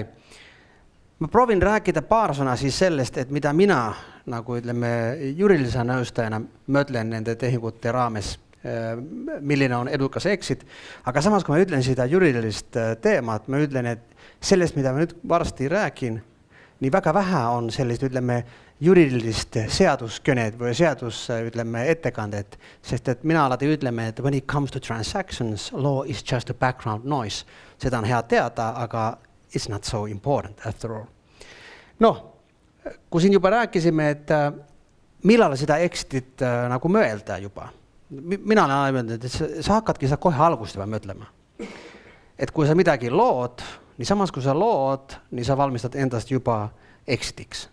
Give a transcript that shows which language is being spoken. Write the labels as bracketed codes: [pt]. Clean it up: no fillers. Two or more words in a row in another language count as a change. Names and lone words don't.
[et] Ma proovin rääkida paar sõna siis sellest, et mida mina nagu ütleme juriidilise nõustajana mõtlen nende tehingute raames, milline on edukas exit, aga samas kui ma ütlen seda juriidilist teemat, ma ütlen, et sellest, mida ma nüüd varsti räägin, nii väga vähe on sellist, ütleme, juriidilist seaduskõned või ettekandet, sest et mina alati ütleme, et [en] when it comes to transactions, law is just a background noise. [et] Seda on hea teada, aga [en] it's not so important after all. [et] Kui siin juba rääkisime, et millal seda exitit nagu mõelda juba. Mina olen öelnud, et sa hakkadki seda kohe algust juba mõtlema. Et kui sa midagi lood, nii samas kui sa lood, nii sa valmistad endast juba exitiks.